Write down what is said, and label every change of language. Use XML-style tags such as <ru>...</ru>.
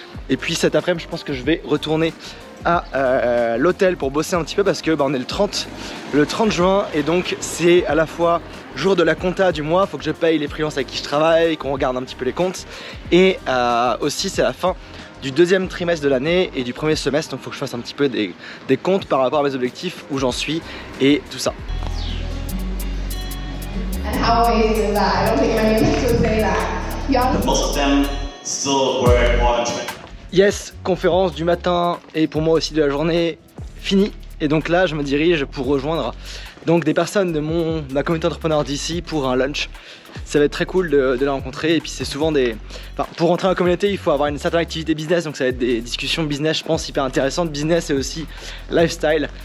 <fr>Et puis cet après-midi je pense que je vais retourner à l'hôtel pour bosser un petit peu parce que on est le 30 juin et donc c'est à la fois jour de la compta du mois, faut que je paye les freelances avec qui je travaille, qu'on regarde un petit peu les comptes et aussi c'est la fin du deuxième trimestre de l'année et du premier semestre, donc il faut que je fasse un petit peu des comptes par rapport à mes objectifs, où j'en suis et tout ça.</fr> <en>And how amazing is that? I don't think many of us would say that. Most of them still were more than Yes,</en> <fr>conférence du matin et pour moi aussi de la journée finie. Et donc là je me dirige pour rejoindre donc des personnes de ma communauté d'entrepreneurs d'ici pour un lunch. Ça va être très cool de les rencontrer et puis c'est souvent pour rentrer dans la communauté il faut avoir une certaine activité business, donc ça va être des discussions business je pense hyper intéressantes, business et aussi lifestyle.</fr>